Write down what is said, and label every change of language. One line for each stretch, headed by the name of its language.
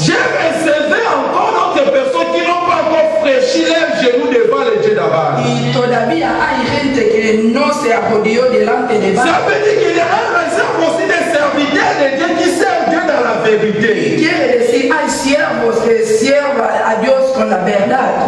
French: J'ai réservé encore d'autres personnes qui n'ont pas encore fraîchi leurs genoux devant le Dieu d'Abraham.
Spanish: Y todavía hay gente que no se arrodilló delante de Baal.
French: Ça veut dire qu'il y a un réserve aussi des serviteurs de Dieu qui servent Dieu dans la vérité.
Spanish: Y quiere decir, hay siervos que sirvan a Dios con la verdad.